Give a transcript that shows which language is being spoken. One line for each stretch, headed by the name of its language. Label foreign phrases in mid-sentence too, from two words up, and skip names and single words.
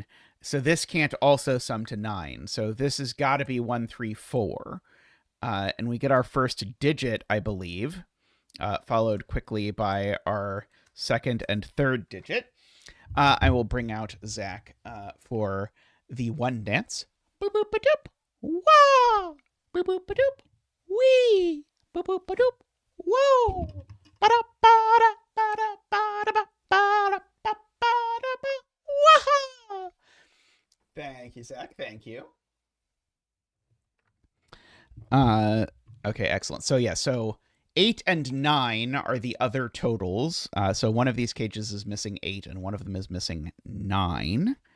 English: So this can't also sum to 9. So this has got to be 1, 3, 4. And we get our first digit, I believe, followed quickly by our second and third digit. I will bring out Zach for the one dance. Boop boop ba doop. Wah! Boop boop ba doop. Wee! Boop boop ba doop. Whoa! Ba da ba da ba da ba da ba ba da ba da ba. Wah! Thank you, Zach. Thank you. Okay, excellent. So yeah, so 8 and 9 are the other totals. So one of these cages is missing 8 and one of them is missing 9.